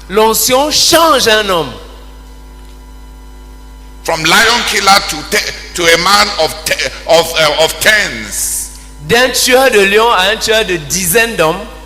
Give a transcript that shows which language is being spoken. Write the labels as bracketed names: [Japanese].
[French] L'onction change un homme. [English] from lion killer to a man of tens, [French] D'un tueur de lion à un tueur de dizaines d'hommes,